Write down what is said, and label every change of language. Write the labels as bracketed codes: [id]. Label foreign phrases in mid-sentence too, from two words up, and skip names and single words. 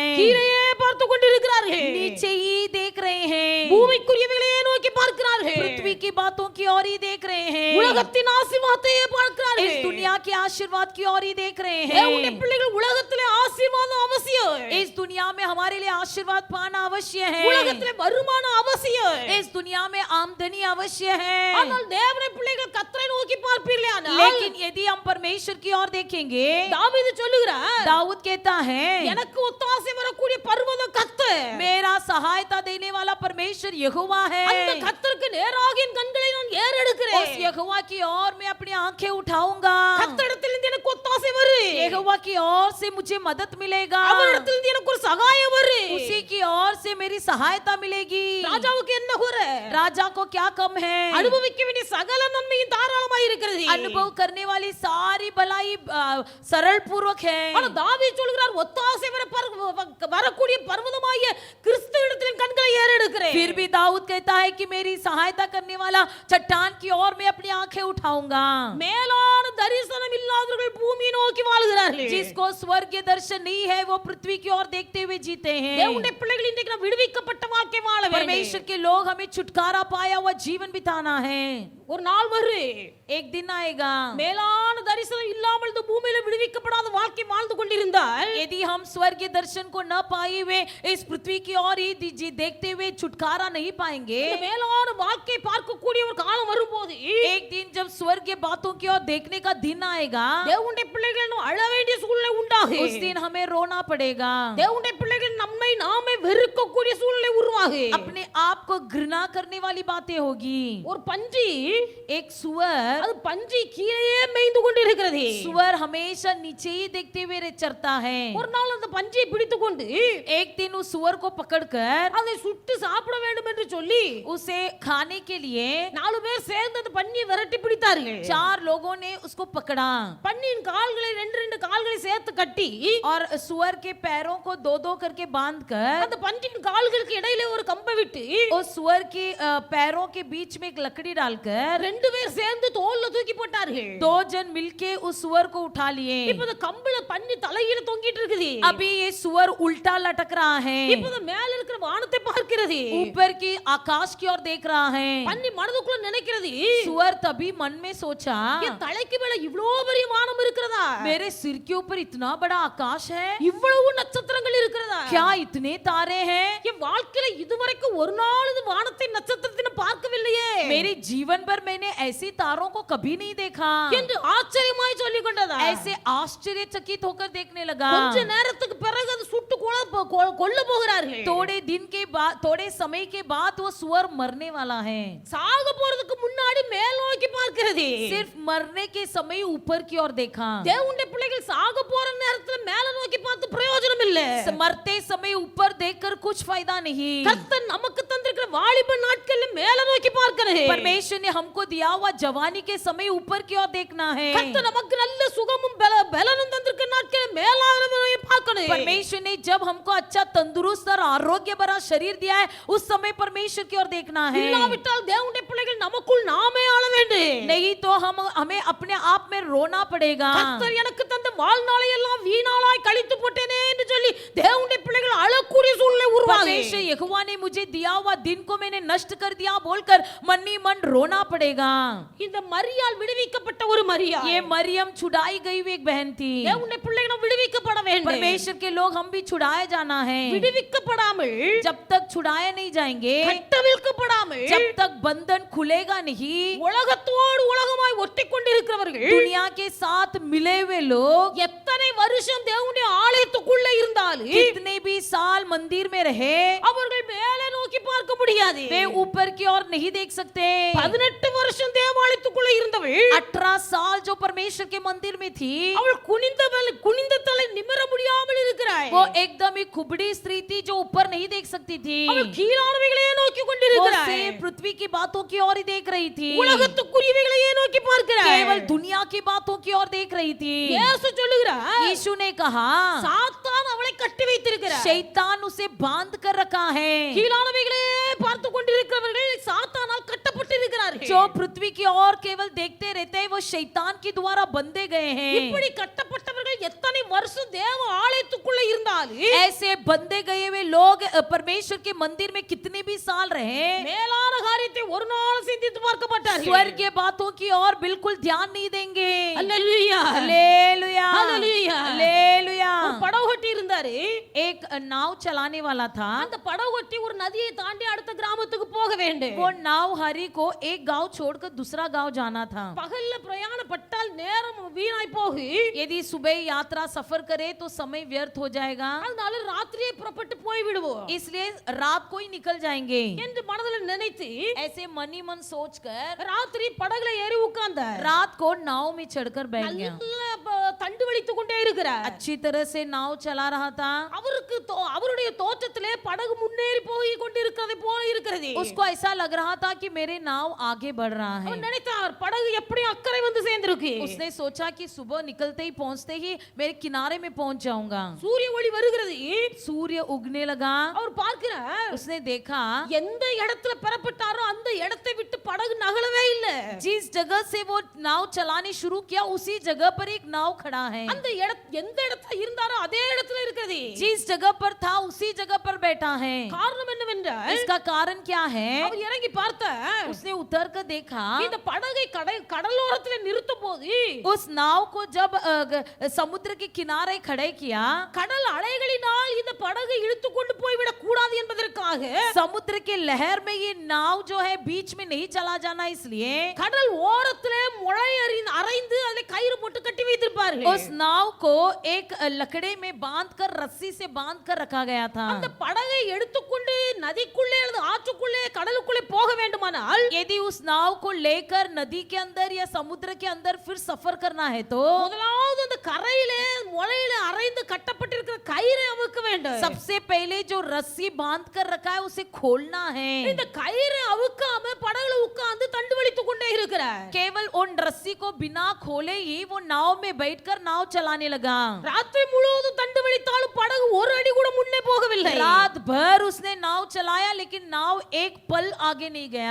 [ta] கீழே பார்த்து கொண்டிருக்கிறார்கள். [hi] नीचे ही देख रहे हैं, [ta] பூமிக்குரியவைகளையே நோக்கி பார்க்கிறார்கள். [hi] पृथ्वी की बातों की ओर ही देख रहे हैं, [ta] உலகத்தின் ஆசீர்வாதத்தையே பார்க்கிறார்கள். [hi] इस दुनिया के आशीर्वाद की ओर ही देख रहे [ta] தேவனுடைய [hi] हैं। [ta] பிள்ளைகள் உலகத்திலே ஆசீர்வாதம் அவசியம். [hi] इस दुनिया में हमारे लिए आशीर्वाद पाना अवश्य है, [ta] உலகத்திலே வருமானம் அவசியம். [hi] इस दुनिया में आमदनी अवश्य है। [ta] ஆனால் தேவனுடைய பிள்ளைகள் கர்த்தரை நோக்கி பார்ப்பீர்களானால், [hi] लेकिन यदि हम परमेश्वर की ओर देखेंगे, [ta] தாவீது சொல்லுகிறார், [hi] दाऊद कहता है, [ta] எனக்கு ஒத்தாசை வரக்கூடிய பர்வதம் கர்த்தர். [hi] मेरा सहायता देने वाला परमेश्वर यहोवा है। [ta] அந்த கர்த்தருக்கு நேராக என் கண்களை நான் ஏறெடுக்கிறேன். [hi] उस यहोवा की ओर मैं अपनी आंखें उठाऊंगा। [ta] கர்த்தரிடத்திலிருந்து எனக்கு ஒத்தாசை வரும். [hi] यहोवा की ओर से मुझे मदद मिलेगा, [ta] அவரிடத்திலிருந்து எனக்கு ஒரு சகாயம் வரும். [hi] उसी की ओर से मेरी सहायता मिलेगी। [ta] ராஜாவுக்கு என்ன குறை? [hi] राजा को क्या कम है? [ta] அனுபவிக்க வேண்டிய சகல நன்மையும் தாராளமாய் இருக்கிறது. [hi] अनुभव करने वाली सारी भलाई सरल पूर्वक है। [ta] ஆனா தாவீது சொல்கிறார், ஒத்தாசை வரக்கூடிய பர்வதமாகிய கிறிஸ்துவிடத்தில் என் கண்களை ஏறெடுக்கிறேன். [hi] फिर भी दाऊद कहता है कि मेरी सहायता करने वाला चट्टान की ओर मैं अपनी आंखें उठाऊंगा। [ta] மேலான தரிசனம் இல்லாதவர்கள் பூமியை நோக்கி வாழ்கிறார்கள். [hi] जिसको स्वर्गीय दर्शन नहीं है, वो पृथ्वी की ओर देखते हुए जीते हैं। [ta] தேவனுடைய பிள்ளைகள் இன்றைக்கு நாம் விடுவிக்கப்பட்ட வாழ்க்கை வாழ வேண்டும். [hi] परमेश्वर के लोग हमें छुटकारा पाया हुआ जीवन बिताना है। [ta] ஒரு நாள் வரும், [hi] एक दिन आएगा, [ta] மேலான தரிசனம் இல்லாமல் இந்த பூமியில விடுவிக்கப்படாத வாழ்க்கை வாழ்ந்து கொண்டிருந்தால், [hi] यदि हम स्वर्गीय दर्शन को न पाए हुए इस पृथ्वी की ओर ही देखते हुए छुटकारा नहीं पाएंगे, [ta] இந்த மேலான வாழ்க்கை பார்க்கக்கூடிய ஒரு காலம் வரும்போது, [hi] एक दिन जब स्वर्गीय बातों की ओर देखने का दिन आएगा, [ta] தேவனுடைய பிள்ளைகள் அழ வேண்டிய சூழ்நிலை உண்டாகும். [hi] उस दिन हमें रोना पड़ेगा। [ta] தேவனுடைய பிள்ளைகள் நம்மை நாமே வெறுக்கக்கூடிய சூழ்நிலை உருவாகும். [hi] अपने आप को घृणा करने वाली बातें होगी। [ta] ஒரு பன்றி, [hi] एक सुअर, [ta] அது பன்றி கீழே மேய்ந்து கொண்டிருக்கிறது. [hi] सुअर हमेशा नीचे ही देखते हुए चरता है। [ta] ஒரு நாள் அந்த பன்றியை பிடித்துக்கொண்டு [hi] एक दिन उस सुअर को पकड़कर [ta] அதை சுட்டு சாப்பிட வேண்டும் என்று சொல்லி [hi] उसे खाने के लिए [ta] 4 பேர் சேர்ந்து அந்த பன்றியை விரட்டி பிடித்தார்கள். [hi] 4 लोगों ने उसको पकड़ा। [ta] பன்றியின் காலை கால்களை ரெண்டு கால்களை சேர்த்து கட்டி [hi] और सुअर के पैरों को दो दो करके बांध कर [ta] அந்த பன்றியின் கால்களுக்கு இடையிலே ஒரு கம்பை விட்டு [hi] उस सुअर के पैरों के बीच में एक लकड़ी डालकर [ta] ரெண்டு பேர் சேர்ந்து தோல்ல தூக்கி போட்டார்கள். [hi] दो जन मिलके उस सुअर को उठा लिए। [ta] இப்ப அந்த கம்புல பன்னி தலையில தொங்கிட்டு இருக்குது. [hi] अभी ये सुअर उल्टा लटक रहा है, [ta] இப்ப அந்த மேல இருக்கிற வானத்தை பார்க்கிறது. [hi] ऊपर की आकाश की ओर देख रहा है। [ta] பன்னி மனதுக்குள்ள நினைக்கிறது, [hi] सुअर तभी मन में सोचा, [ta] என் தலைக்கு மேல இவ்ளோ பெரிய வானம் இருக்கிறதா? [hi] मेरे सिर के ऊपर इतना बड़ा आकाश है, [ta] இவ்வளவு நட்சத்திரங்கள் இருக்கிறதா? [hi] क्या इतने तारे हैं? [ta] என் வாழ்க்கையில இதுவரைக்கும் ஒரு நாள் இது வானத்தை நட்சத்திரத்தை பார்க்கவில்லையே. [hi] मेरे जीवन भर मैंने ऐसे तारों को कभी नहीं देखा [ta] என்று ஆச்சரியமாய் சொல்லிக் கொண்டதா? [hi] ऐसे आश्चर्यचकित होकर देखने लगा। [ta] கொஞ்ச நேரத்துக்கு பிறகு அது சுட்டு கொல்ல போகிறார்கள். [hi] थोड़े दिन के बाद, थोड़े समय के बाद वो सुअर मरने वाला है। [ta] சாக போறதுக்கு முன்னாடி மேல் நோக்கி பார்க்கிறது. [hi] सिर्फ मरने के समय ऊपर की ओर देखा। [ta] தேவனுடைய பிள்ளைகள் சாக போற நேரத்துல மேல நோக்கி பார்த்து பிரயோஜனம் இல்ல. [hi] मरते समय ऊपर देखकर कुछ फायदा नहीं। [ta] கர்த்தர் நமக்கு தந்திருக்கிற வாலிப நாட்கள்ல மேல நோக்கி பார்க்கணும். [hi] परमेश्वर ने हमको दिया हुआ जवानी के समय ऊपर की ओर देखना है। [ta] கர்த்தர் நமக்கு நல்ல சுகமும் பலனும் தந்திருக்கிற நாட்கள்ல மேலான நோக்கி பார்க்கணும். [hi] परमेश्वर ने जब हमको अच्छा तंदुरुस्त और आरोग्य भरा शरीर दिया है, उस समय परमेश्वर की ओर देखना है। [ta] இல்லாவிட்டால் தேவனுடைய பிள்ளைகள் நமக்குள் நாமே ஆள வேண்டும். [hi] नहीं तो हमें अपने आप में रोना पड़ेगा। [ta] கர்த்தர் எனக்கு தந்த வாழ்நாளை எல்லாம் வீணாளாய் கழித்து போட்டேனே என்று சொல்லி தேவனுடைய பிள்ளைகள் அழக்கூடிய சூழ்நிலை உருவாகும். [hi] परमेश्वर यहोवा ने मुझे दिया हुआ दिन को मैंने नष्ट कर दिया बोलकर मन ही मन रोना पड़ेगा। [ta] இந்த மரியாள் விடுவிக்கப்பட்ட ஒரு மரியா. [hi] ये मरियम छुड़ाई गई हुई एक बहन थी। [ta] தேவனுடைய பிள்ளைகள் விடுவிக்கப்பட வேண்டும். [hi] परमेश्वर के लोग हम भी छुड़ाए जाना है। [ta] விடுவிக்கப்படாமல் [hi] जब तक छुड़ाए नहीं जाएंगे, [ta] கட்டவிழ்க்கப்படாமல் [hi] जब तक बंधन खुलेगा नहीं, [ta] உலகத்தோடு உலகமாய் ஒட்டிக்கொண்டிருக்கிறவர்கள், [hi] दुनिया के साथ मिले हुए लोग [ta] எத்தனை வருஷம் தேவனுடைய ஆலயத்துக்குள்ள இருந்தாலும் [hi] कितने भी साल मंदिर में रहे, [ta] அவர்கள் மேலே நோக்கி பார்க்க முடியாது. [hi] वे ऊपर की ओर नहीं देख सकते। [ta] 18 வருஷம் தேவாலயத்துக்குள்ள இருந்தவள் [hi] 18 साल जो परमेश्वर के मंदिर में थी, [ta] அவள் குனிந்த தலை நிமிர முடியாமல் இருக்கிறாள். [hi] वो एकदम ही कुबड़ी स्त्री थी जो ऊपर नहीं देख सकती थी। [ta] அவள் கீழானவைகளையே நோக்கி [hi] वो [ta] கொண்டிருக்கிறாள். [hi] सिर्फ पृथ्वी की बातों की ओर ही देख रही थी, [ta] உலகத்துக்குரியவைகளையே நோக்கி பார்க்கிறாள். [hi] केवल दुनिया की बातों की ओर देख रही थी। [ta] இயேசு சொல்லுகிறார், [hi] यीशु ने कहा, [ta] சாத்தான் அவளை கட்டி வைத்திருக்கிறார். [hi] शैतान उसे बांध कर रखा है। [ta] கீழானவைகளே பார்த்து கொண்டிருக்கிறவர்கள் சாத்தானால் கட்டப்பட்டிருக்கிறார்கள். [hi] जो पृथ्वी की ओर केवल देखते रहते हैं, वो शैतान के द्वारा बंधे गए हैं। [ta] இப்படி கட்டப்பட்டவர்கள் எத்தனை வருஷம் தேவ ஆலயத்துக்குள்ள இருந்தாலும் [hi] ऐसे बंधे गए हुए लोग परमेश्वर के मंदिर में कितने भी साल रहे, [ta] மேலான காரியத்தை ஒரு நாள் சிந்தித்து பார்க்க மாட்டார்கள். [hi] स्वर्गीय बातों की ओर बिल्कुल ध्यान नहीं देंगे। [ta] அல்லேலூயா, [hi] हालेलुया, हालेलुया। हालेलुया। [ta] ஒரு படகோட்டி இருந்தாரு. [hi] एक नाव चलाने वाला था। [ta] அந்த படகோட்டி ஒரு நதியை தாண்டி அடுத்த கிராமத்துக்கு போக வேண்டும். [hi] वो नाव हरी को एक गांव छोड़कर दूसरा गांव जाना था। [ta] பகல்ல பிரயாணப்பட்டால் நேரம் வீணாய் போகு. [hi] यदि सुबह यात्रा सफर करे तो समय व्यर्थ हो जाएगा, [ta] அதனால ராத்திரியே புறப்பட்டு போய் விடுவோம் [hi] इसलिए रात को ही निकल जाएंगे। [ta] என்று மனதில் நினைத்து [hi] ऐसे मन ही मन सोचकर [ta] ராத்திரி படகுல ஏறி உட்கார்ந்தார். [hi] रात को नाव में चढ़कर बैठ गया। [ta] நல்ல தண்டு வலித்துக் கொண்டே இருக்கிறார். [hi] अच्छी तरह से नाव चला रहा था। [ta] அவருக்கு அவருடைய தோற்றத்திலே படகு முன்னேறி போய் கொண்டிருக்கிறது போல இருக்கிறது. [hi] उसको ऐसा लग रहा था कि मेरे नाव आगे बढ़ रहा है। [ta] அவர் நினைத்தார், படகு எப்படி அக்கறை வந்து சேர்ந்திருக்கு. [hi] उसने सोचा कि सुबह निकलते ही पहुंचते ही मेरे किनारे में पहुंच जाऊंगा। [ta] சூரிய ஒளி வருகிறது. [hi] सूर्य उगने लगा। [ta] அவர் பார்க்கிறார், [hi] उसने देखा [ta] எந்த இடத்துல பெறப்பட்டாரோ அந்த இடத்தை விட்டு படகு நகலவே இல்லை. [hi] जिस जगह से वो नाव चलानी शुरू किया, उसी जगह पर एक नाव खड़ा है। [ta] அந்த எந்த இடத்துல இருந்தாரோ அதே இடத்துல இருக்கிறது. [hi] जिस जगह पर था उसी जगह पर बैठा है। [ta] காரணம் என்னவென்றால் [hi] इसका कारण क्या है? [ta] அவர் இறங்கி பார்த்தார், [hi] उसने उतर कर देखा, [ta] இந்த படகை கடலோரத்தில் நிறுத்தும் போது [hi] उस नाव को जब समुद्र के किनारे खड़े किया, [ta] கடல் அலைகளினால் இந்த படகை இழுத்து கொண்டு போய்விடக் கூடாது என்பதற்காக [hi] समुद्र के लहर में ये नाव जो है बीच में नहीं चला जाना, इसलिए [ta] கடல் ஓரத்திலே முளை அரைந்து அதில் கயிறு போட்டு கட்டி வைத்திருப்பார்கள். [hi] उस नाव को एक लकड़े में बांधकर रस्सी से बांधकर रखा गया था। [ta] அந்த படகை எடுத்துக்கொண்டு நதிக்குள்ளே அல்லது ஆற்றுக்குள்ளே கடலுக்குள்ளே போக வேண்டுமானால் [hi] यदि उस नाव को लेकर नदी के अंदर या समुद्र के अंदर फिर सफर करना है तो [ta] முதலாவது அந்த கரையிலே முளையிலே அரைந்து கட்டப்பட்டிருக்கிற கயிறை அமுக்க வேண்டும். [hi] सबसे पहले जो रस्सी बांध कर रखा है उसे खोलना है। [ta] இந்த கயிறை அவுக்காம படகுல உட்கார்ந்து தண்டு வலித்துக் கொண்டே இருக்கிறார். இருக்கிறார். [hi] केवल उन रस्सी को बिना खोले ही वो नाव में बैठकर नाव चलाने लगा। [ta] ராத்திரி முழுவதும் தண்டு வலித்தாலும் படகு ஒரு அடி கூட முன்னே போகவில்லை. [hi] रात भर उसने नाव चलाया लेकिन नाव एक पल आगे नहीं गया।